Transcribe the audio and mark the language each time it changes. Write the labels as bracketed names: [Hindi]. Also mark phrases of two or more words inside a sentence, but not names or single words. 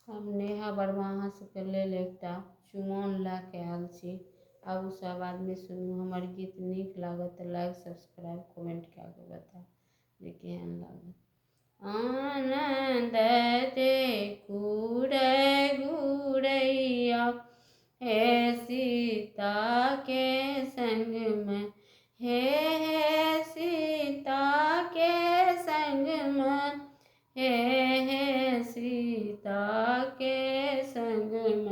[Maithili] हम नेहा बरमाहा के लेल एकटा चुमाओन लऽ के आयल छी। आबू सब आदमी सुनू। हमर गीत नीक लागत तऽ [English] like subscribe comment [Maithili] कए कऽ बताएब जे केहन लागत। आनंद देखू रे गुरैया हे सीता के संग में, हे सीता के संग में, हे सीता के संग में।